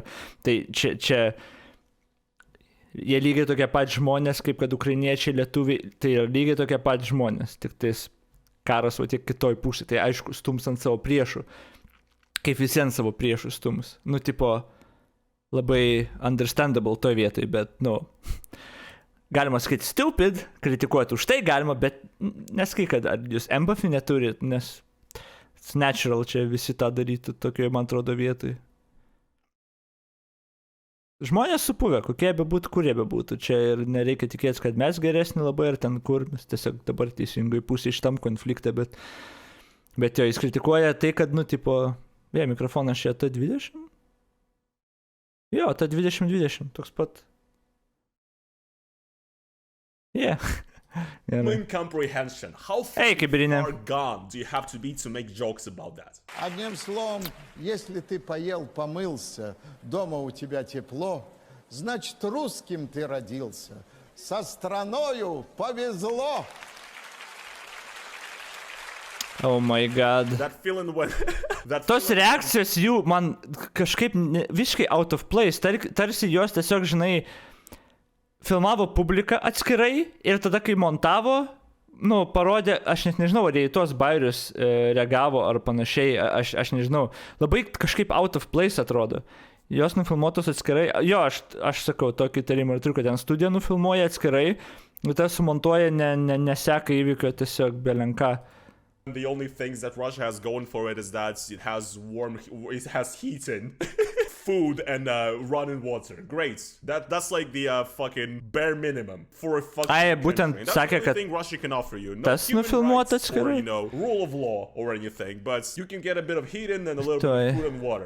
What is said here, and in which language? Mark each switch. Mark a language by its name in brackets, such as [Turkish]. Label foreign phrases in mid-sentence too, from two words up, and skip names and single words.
[Lithuanian] Tai čia, jie lygiai tokie pat žmonės, kaip kad ukrainiečiai, lietuviai, tai yra lygiai tokie pat žmonės, tik tais karas, o tiek kitoj pusė, tai aišku, stums ant savo priešų. Kaip visiems savo priešus stums. Nu, tipo, labai understandable toj vietoj, bet, nu, galima sakyti stupid, kritikuoti už tai galima, bet nesakai, kad jūs empathy neturit, nes [English] it's natural [Lithuanian] čia visi tą darytų tokioje, man atrodo, vietoj. Žmonės supuvę, kokie bebūtų, kurie bebūtų. Čia ir nereikia tikėtis, kad mes geresni labai ar ten kur, mes tiesiog dabar teisingai pusė iš tam konfliktą, bet jo, jis kritikuoja tai, kad, nu, tipo, mikrofonas čia T20? Jo, T20, toks pat. [English] Yeah. Incomprehension. How far gone do you have to be to make jokes about that? [Russian] Одним словом, если ты поел, помылся, дома у тебя тепло, значит, русским ты родился. Со страною повезло. [English] Oh my god. That feeling when... [Lithuanian] Tos reakcijos jų man kažkaip visiškai [English] out of place. [Lithuanian] Tarsi jos tiesiog, žinai, filmavo publiką atskirai ir tada, kai montavo, nu, parodė, aš net nežinau, ar jie į tuos bairius reagavo ar panašiai, aš nežinau. Labai kažkaip [English] out of place [Lithuanian] atrodo. Jos nufilmuotos atskirai. Jo, aš sakau, tokį įtarimą ir turiu, kad ten studiją nufilmuoja atskirai, ir tas sumontuoja, neseka įvykio tiesiog belenką. [English] The only things that Russia has going for it is that it has heating, food, and running water. Great. That's like the fucking bare minimum for a fucking country. That's the only thing Russia can offer you. No human rights or, you know, rule of law or anything, but you can get a bit of heating and a little bit of food and water.